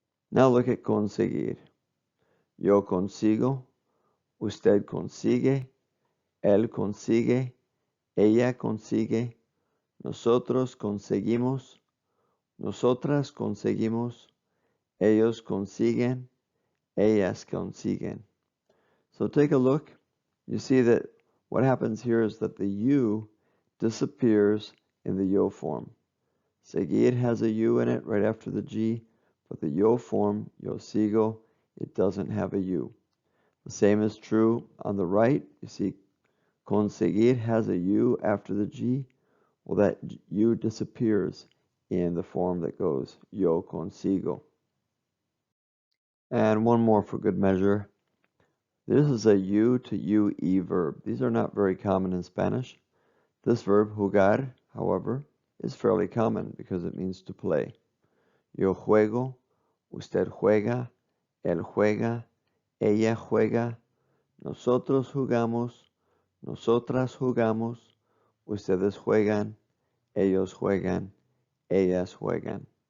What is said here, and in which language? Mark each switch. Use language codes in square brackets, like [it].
[en] Now look at [es] conseguir. Yo consigo, usted consigue, él consigue, ella consigue, nosotros conseguimos, nosotras conseguimos, ellos consiguen, ellas consiguen. [en] So take a look. You see that what happens here is that the U disappears in the yo form. Seguir has a U in it right after the G, but the yo form, [es] yo sigo, [en] it doesn't have a U. The same is true on the right. You see conseguir has a U after the G. Well, that U disappears in the form that goes [es] yo consigo. [en] And one more for good measure. This is a U to UE verb. These are not very common in Spanish. This verb, jugar, however, is fairly common because it means to play. [es] Yo juego, usted juega, él juega, ella juega, nosotros jugamos, nosotras jugamos, ustedes juegan, ellos juegan, ellas juegan.